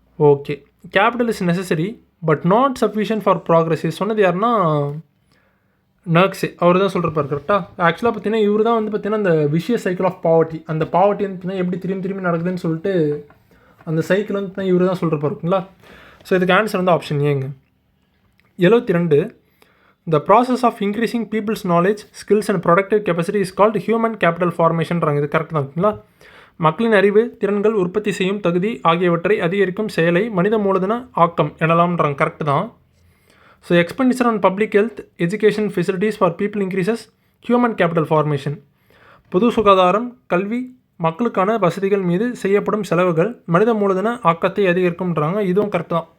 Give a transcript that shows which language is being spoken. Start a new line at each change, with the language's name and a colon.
English: okay, capital is necessary but not sufficient for progress,
Tamil: சொன்னது யாருன்னா நர்க்ஸே. அவர் தான் சொல்கிறப்பார். கரெக்டாக. ஆக்சுவலாக பார்த்தீங்கன்னா இவர் தான் வந்து பார்த்தீங்கன்னா அந்த
English: vicious cycle of poverty,
Tamil: அந்த பாவர்ட்டி வந்து பார்த்தீங்கன்னா எப்படி திரும்பி நடக்குதுன்னு சொல்லிட்டு அந்த சைக்கிள் வந்து பார்த்தீங்கன்னா இவர் தான் சொல்கிறப்பார். ஓகேங்களா. ஸோ இதுக்கு ஆன்சர் வந்து ஆப்ஷன் ஏங்க. 72.
English: The process of increasing people's knowledge, skills and productive capacity is called human capital formation-றாங்க.
Tamil: இது கரெக்ட் தான். ஓகேங்களா. மக்களின் அறிவு, திறன்கள், உற்பத்தி செய்யும் தகுதி ஆகியவற்றை அதிகரிக்கும் செயலை மனித மூலதன ஆக்கம் எனலாம்ன்றாங்க. கரெக்ட் தான்.
English: So expenditure on public health, education facilities for people increases human capital formation.
Tamil: பொது சுகாதாரம், கல்வி, மக்களுக்கான வசதிகள் மீது செய்யப்படும் செலவுகள் மனித மூலதன ஆக்கத்தை அதிகரிக்கும்ன்றாங்க. இதுவும் கரெக்ட் தான்.